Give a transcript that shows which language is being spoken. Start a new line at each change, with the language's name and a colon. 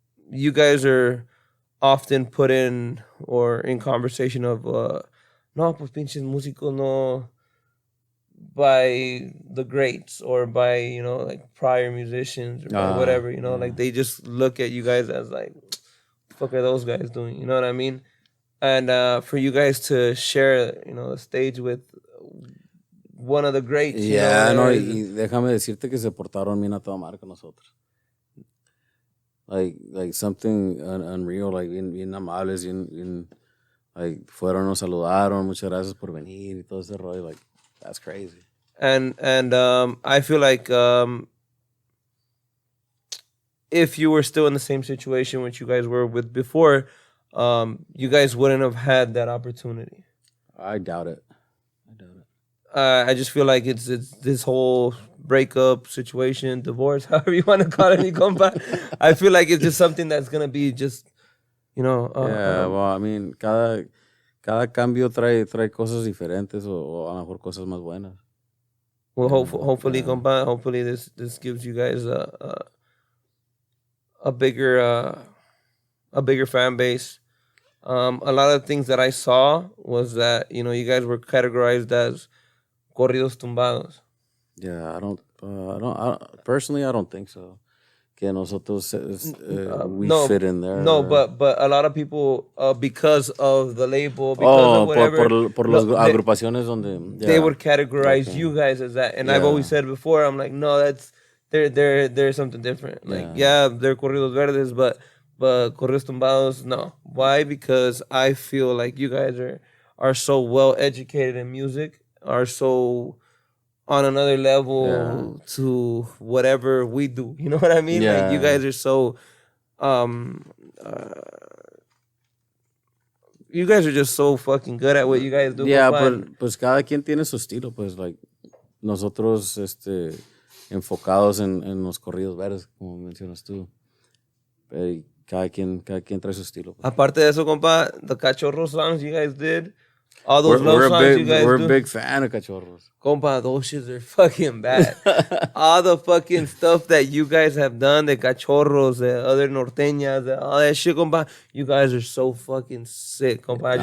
English: You guys are often put in or in conversation of
Spanish: no, pues pinches músicos no,
English: by the greats or by, you know, like prior musicians or by whatever, you know, like they just look at you guys as like, what the fuck are those guys doing? You know what I mean? And for you guys to share, you know, a stage with one of the greats.
Spanish: Yeah, no, y déjame decirte que se portaron bien a toda madre con nosotros.
English: Like something unreal,
Spanish: like bien amables, bien, like fueron, nos saludaron, muchas gracias por venir y todo ese rollo,
English: like that's crazy. And I feel like if you were still in the same situation which you guys were with before, you guys wouldn't have had that opportunity. I doubt it. I just feel like it's this whole breakup situation, divorce, however you want to call it, compa. I feel like it's just something that's gonna be just, you know. Well, I mean,
Spanish: cada cambio trae cosas diferentes o a lo mejor cosas más buenas.
English: Well, hopefully, compa. Hopefully, this gives you guys a bigger fan base. A lot of things that I saw was that, you know, you guys were categorized as corridos tumbados. Yeah, personally, I don't think so.
Spanish: Que nosotros,
English: we
Spanish: no,
English: fit in there. No, but a lot of people, because of the label, because of whatever,
Spanish: por las agrupaciones donde
English: they would categorize you guys as that. And I've always said before, I'm like, no, that's they're something different. Like, they're corridos verdes, but corridos tumbados, no. Why? Because I feel like you guys are so well educated in music, are so on another level to whatever we do. You know what I mean? Yeah. Like, you guys are so you guys are just so fucking good at what you guys do.
Spanish: Yeah, pues cada quien tiene su estilo, pues, like, nosotros, enfocados en los corridos verdes, como mencionas tú. Cada quien trae su estilo. Pues. Aparte de eso,
English: compa, the Cachorro songs you guys did, all those love songs you guys do. We're a big fan of Cachorros. Compa, those shits are fucking bad. All the fucking stuff that you guys have done, the Cachorros, the other norteñas, all that shit, compa, you guys are so fucking sick, compa.